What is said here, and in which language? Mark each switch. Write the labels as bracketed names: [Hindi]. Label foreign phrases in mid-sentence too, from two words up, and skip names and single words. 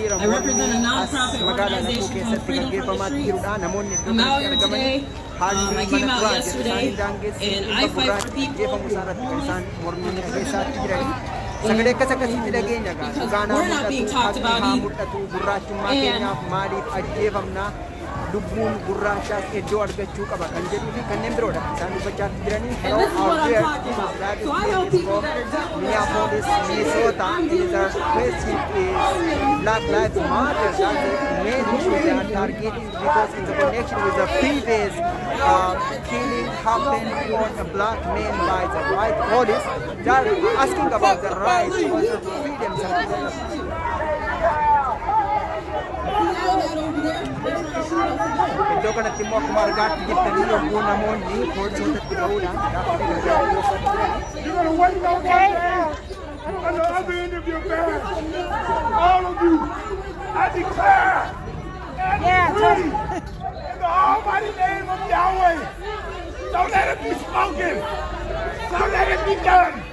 [English] I represent a non-profit organization called Freedom from the Streets. I'm out here today. I came out yesterday, and I fight for people because we're not being talked about either. [Oromo] lubbuun gurraachaa iddoo argachuu qaba kan jedhuu fi kanneen biroodha isaan dubbachaa jiranii [English] Minneapolis, Minnesota is a place Black Lives Matter. That's the main issue they are targeting because it's a connection with the previous killing happened on a black man by the white police. They are asking about the rights or the freedoms of [Oromo] iddoo kanatti immoo akkuma argaatti jirtanii yommuu namoonni poolisootatti ba'uudhaan [English] You're going to wait on my bag on the other end of your bag. All of you, I declare and decree in the almighty name of Yahweh. Don't let it be spoken. Don't let it be done.